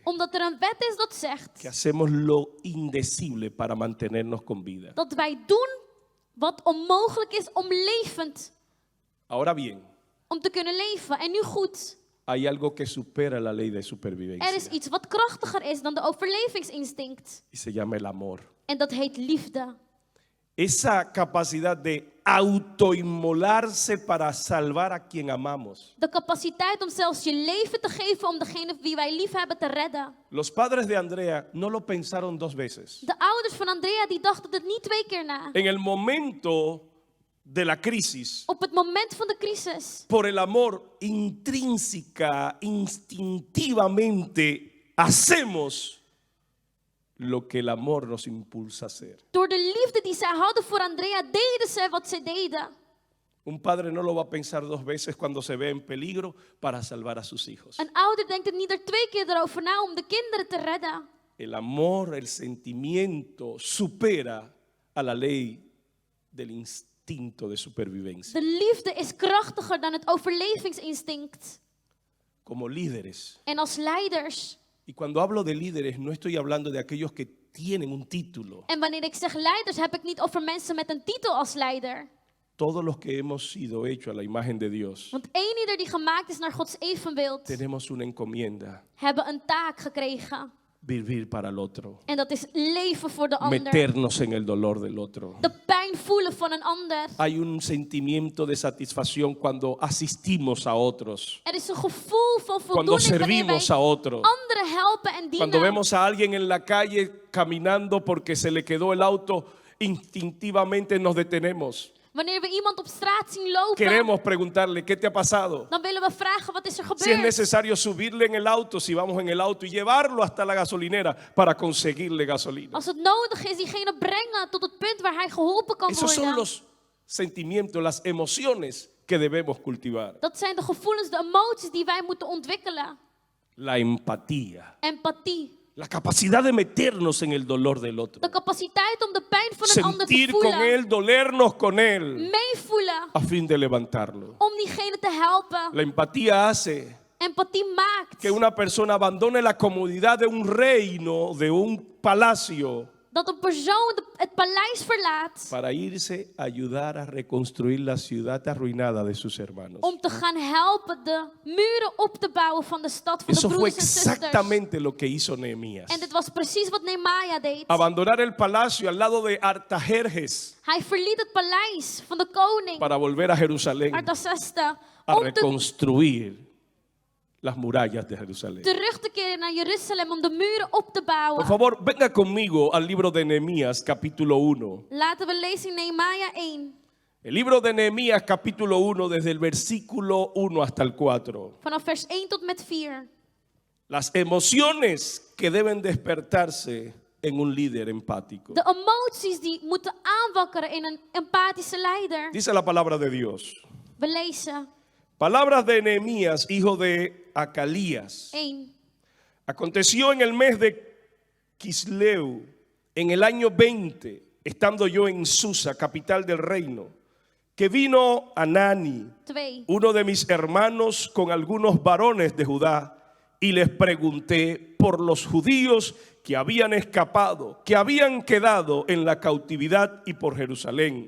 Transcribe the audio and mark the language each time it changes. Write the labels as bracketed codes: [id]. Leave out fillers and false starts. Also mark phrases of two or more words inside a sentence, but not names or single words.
[nl] Omdat er een wet is dat zegt [es] que hacemos lo indecible para mantenernos con vida. [nl] dat wij doen wat onmogelijk is om levend, [es] Ahora bien, [nl] om te kunnen leven. En nu goed, [es] hay algo que supera la ley de [nl] er is [es] supervivencia [nl] iets wat krachtiger is dan de overlevingsinstinct. [es] y se llama el amor. [nl] En dat heet liefde. [es] Esa capacidad de autoinmolarse para salvar a quien amamos. [nl] De capaciteit om zelfs je leven te geven om degene wie wij lief hebben te redden. [es] Los padres de Andrea no lo pensaron dos veces. [nl] De ouders van Andrea die dachten het niet 2 keer na. [es] En el momento de la crisis, [nl] Op het moment van de crisis, [es] por el amor intrínseca, instintivamente, hacemos lo que el amor nos impulsa a hacer. [nl] door de liefde die zij hadden voor Andrea, deden ze wat zij deden. [es] Un padre no lo va a pensar dos veces cuando se ve en peligro para salvar a sus hijos. [nl] Een ouder denkt er niet 2 keer erover na om de kinderen te redden. [es] El amor, el sentimiento supera a la ley del instinto de supervivencia. [nl] De liefde is krachtiger dan het overlevingsinstinct. [es] Como líderes. [nl] En als leiders, [es] Y cuando hablo de líderes, no estoy hablando de aquellos que tienen un título. [nl] en wanneer ik zeg leiders, heb ik niet over mensen met een titel als leider. [es] Todos los que hemos sido hechos a la imagen de Dios, [nl] Want ieder die gemaakt is naar Gods evenbeeld, [es] tenemos una encomienda, [nl] hebben een taak gekregen. [es] vivir para el otro, [nl] En dat is leven voor de ander. [es] meternos en el dolor del otro. [nl] De pijn voelen van een ander. [es] Hay un sentimiento de satisfacción cuando asistimos a otros, [nl] Er is een gevoel van [es] cuando [nl] voldoening wanneer wij [es] servimos a otros, [nl] anderen helpen en [es] cuando [nl] dienen. [es] vemos a alguien en la calle caminando porque se le quedó el auto, instintivamente nos detenemos. [nl] Wanneer we iemand op straat zien lopen, [es] queremos preguntarle, ¿qué te ha pasado? [nl] dan willen we vragen, wat is er [es] Si es [nl] gebeurd? [es] necesario subirle en el auto, si vamos en el auto, y llevarlo hasta la gasolinera para conseguirle gasolina. [nl] Als het nodig is, diegene brengen tot het punt waar hij geholpen kan [es] Esos son [nl] worden. [es] los sentimientos, las emociones que debemos cultivar. [nl] Dat zijn de gevoelens, de emoties die wij moeten ontwikkelen. [es] La empatía, [nl] Empathie. [es] la capacidad de meternos en el dolor del otro. [nl] De capaciteit om de pijn van een ander te [es] Sentir con [nl] voelen. [es] él, dolernos con él, [nl] Meevoelen. [es] a fin de levantarlo. [nl] Om diegene te helpen. [es] La empatía hace [nl] Empathie maakt [es] que una persona abandone la comodidad de un reino, de un palacio, [nl] dat een persoon het paleis verlaat [es] para irse a ayudar a reconstruir la ciudad arruinada de sus hermanos. [nl] om te gaan helpen de muren op te bouwen van de stad van de [es] Eso fue [nl] broers en zusters. [es] exactamente lo que hizo Nehemías. [nl] En dit was precies wat Nehemia deed. [es] Abandonar el palacio al lado de Artajerjes [nl] Hij verliet het paleis van de koning [es] para volver a Jerusalén [nl] Artaxerxes [es] a [nl] om [es] reconstruir las murallas de Jerusalén. [nl] terug te keren naar Jeruzalem om de muren op te bouwen. [es] Por favor, venga conmigo al libro de Nehemías, capítulo 1. [nl] Laten we lezen in Nehemia 1. [es] El libro de Nehemías, capítulo 1, desde el versículo 1 hasta el 4. [nl] Vanaf vers 1 tot met 4. [es] Las emociones que deben despertarse en un líder empático. [nl] De emoties die moeten aanwakkeren in een empathische leider. [es] Dice la palabra de Dios. [nl] We lezen [es] Palabras de Nehemías, hijo de Acalías. 1. Aconteció en el mes de Quisleu, en el año 20, estando yo en Susa, capital del reino, que vino Anani, 2. uno de mis hermanos, con algunos varones de Judá, y les pregunté por los judíos que habían escapado, que habían quedado en la cautividad, y por Jerusalén.